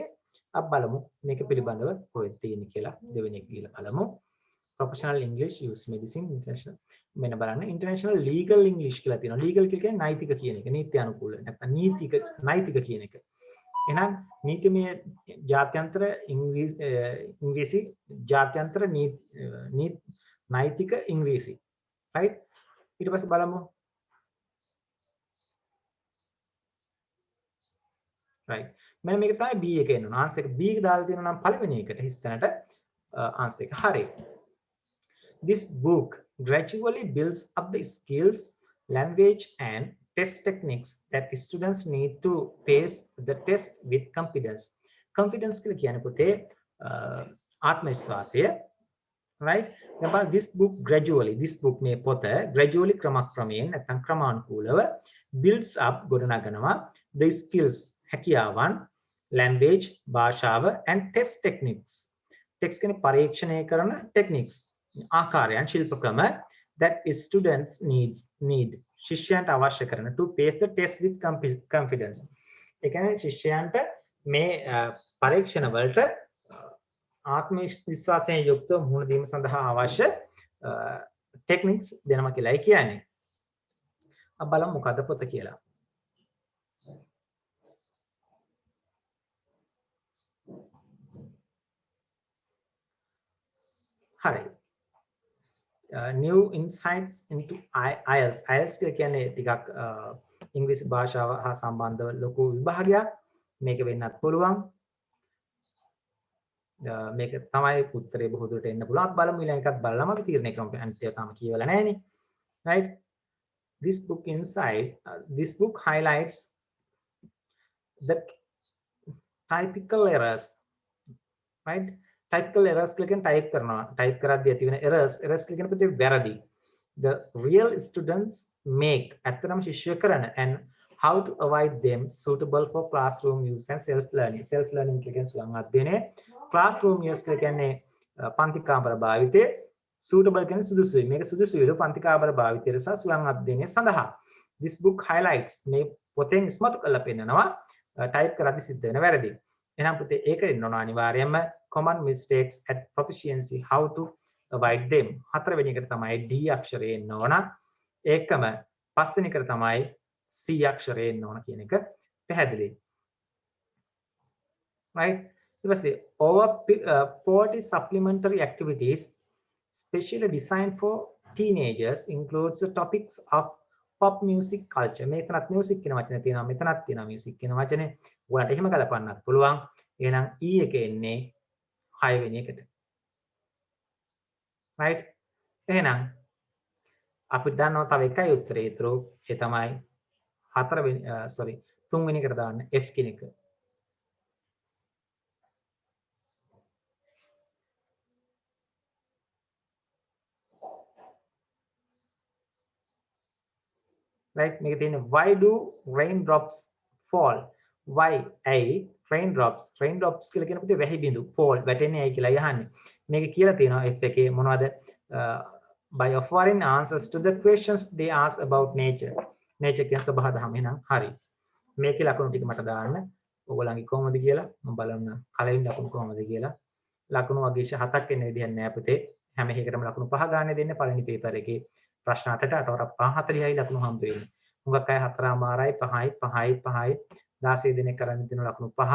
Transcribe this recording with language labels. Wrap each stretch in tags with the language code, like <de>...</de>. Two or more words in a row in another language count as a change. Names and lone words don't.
<si>අපි බලමු මේක පිළිබඳව කොහෙද තියෙන්නේ කියලා දෙවෙනි එක කියලා බලමු.</si> <en>Professional English, use medicine, international.</en> <si>මෙන්න බලන්න</si> <en>international legal English</en> <si>කියලා තියෙනවා. legal කියන්නේ නෛතික කියන එක. නීති අනුකූල. නැත්නම් නෛතික කියන එක. එහෙනම් නීතිමය ජාත්‍යන්තර ඉංග්‍රීසි ජාත්‍යන්තර නෛතික ඉංග්‍රීසි. right? ඊට පස්සේ බලමු. right. මෙන්න මේක තමයි B එක එනවා. answer එක B එක දාලා තියෙනවා නම් පළවෙනි එකට හිස්තැනට answer එක හරි.</si> <en>This book gradually builds up the skills, language and test techniques that students need to pass the test with confidence.</en> <si>Confidence කියලා කියන්නේ පුතේ ආත්ම විශ්වාසය.</si> <en>right? Then this book gradually, this book</en> <si>මේ පොත</si> <en>gradually</en> <si>ක්‍රමක්‍රමයෙන් නැත්නම් ක්‍රමානුකූලව</si> <en>builds up ගොඩනගනවා the skills හැකියාවන්, language භාෂාව and test techniques. text</en> <si>කියන්නේ පරීක්ෂණය කරන</si> <en>techniques.</en> <si>ආකාරයන් ශිල්ප ක්‍රම</si> <en>that students need</en> <si>ශිෂ්‍යයන්ට අවශ්‍ය කරන</si> <en>to pass the test with confidence.</en> <si>ඒ කියන්නේ ශිෂ්‍යයන්ට මේ පරීක්ෂණ වලට ආත්ම විශ්වාසයෙන් යුක්තව මුහුණ දීම සඳහා අවශ්‍ය ටෙක්නික්ස් දෙනවා කියලායි කියන්නේ. අපි බලමු මොකද්ද පොත කියලා. හරි.</si> <en>New insights into IELTS.</en> <si>IELTS කියන්නේ ටිකක් ඉංග්‍රීසි භාෂාව හා සම්බන්ධව ලොකු විභාගයක්. මේක වෙන්නත් පුළුවන්. මේක තමයි උත්තරේ බොහෝ දුරට එන්න පුළුවන්. අපි බලමු ඊළඟ එකත් බලලාම අපි තීරණය කරමු. අනිත් ඒවා තාම කියවලා නැහැනේ. right?</si> <en>This book highlights the typical errors.</en> <si>right?</si> <en>typical errors</en> <si>කියලා කියන්නේ type කරනවා. type කරද්දී ඇති වෙන errors කියලා කියන පොතේ වැරදි.</si> <en>The real students make</en> <si>අත්‍තරම ශිෂ්‍යය කරන</si> <en>and how to avoid them suitable for classroom use and self learning. self learning</en> <si>කියන්නේ සුළං අධ්‍යයනය.</si> <en>classroom use</en> <si>කියලා කියන්නේ පන්ති කාමර භාවිතය. suitable කියන්නේ සුදුසුයි. මේක සුදුසුයිලු පන්ති කාමර භාවිතය සහ සුළං අධ්‍යයනය සඳහා.</si> <en>this book highlights</en> <si>මේ පොතෙන් ඉස්මතු කරලා පෙන්නනවා type කරද්දී සිද්ධ වෙන වැරදි. එහෙනම් පුතේ ඒක ඉන්න ඕන අනිවාර්යයෙන්ම</si> <en>common mistakes at proficiency how to avoid them.</en> <si>හතරවෙනි එකට තමයි D අක්ෂරය එන්න ඕන. ඒකම පස්වෙනි එකට තමයි C අක්ෂරය එන්න ඕන කියන එක පැහැදිලි. right? ඊට පස්සේ</si> <en>over 40 supplementary activities specially designed for teenagers includes the topics of pop music culture.</en> <si>මෙතනත් music කියන වචනේ තියෙනවා. මෙතනත් තියෙනවා music කියන වචනේ. ඔයාලට එහෙම ගලපන්නත් පුළුවන්. එහෙනම් E එක එන්නේ 6 වෙනි එකට. right? එහෙනම් අපි දන්නවා තව එකයි උත්තරේ ඉතුරු. ඒ තමයි 3 වෙනි එකට දාන්න F කියන එක. right? මේක තියෙන්නේ</si> <en>why do raindrops fall? why raindrops</en> <si>කියලා කියන පුතේ වැහි බිඳු fall වැටෙන්නේ ඇයි කියලා අහන්නේ. මේක කියලා තියෙනවා F එකේ මොනවද?</si> <en>by offering answers to the questions they ask about nature.</en> <si>nature කියන සබහා දහම එහෙනම් හරි. මේකේ ලකුණු ටික මට දාන්න. ඕගොල්ලන්ගේ කොහොමද කියලා මම බලන්න. කලින් ලකුණු කොහොමද කියලා. ලකුණු වගේ 7ක් එන්න විදිහක් නෑ පුතේ. හැම එකකටම ලකුණු 5 ගන්න දෙන්නේ පළවෙනි පේපර් එකේ. ප්‍රශ්න 8ට 40යි ලකුණු හම්බ වෙන්නේ. හුඟක් අය 4මාරයි 5යි 16 දෙනෙක් කරන් දෙන ලකුණු 5.</si>